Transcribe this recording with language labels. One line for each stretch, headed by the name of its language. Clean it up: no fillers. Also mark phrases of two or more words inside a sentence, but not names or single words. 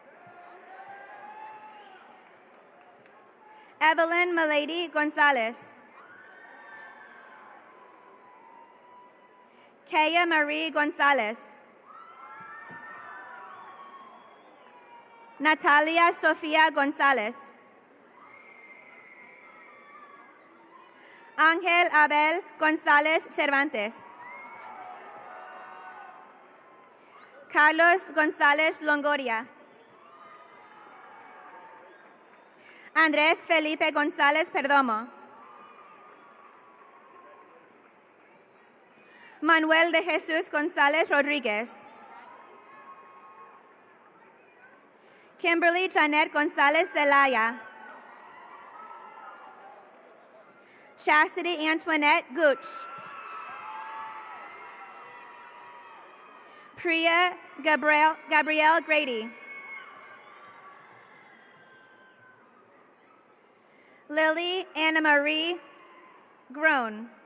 English: Evelyn Milady Gonzalez. Kaya Marie Gonzalez. Natalia Sofia Gonzalez. Ángel Abel González Cervantes. Carlos González Longoria. Andrés Felipe González Perdomo. Manuel de Jesús González Rodríguez. Kimberly Janet González Zelaya. Chastity Antoinette Gooch. Priya Gabrielle Grady. Lily Anna Marie Groen.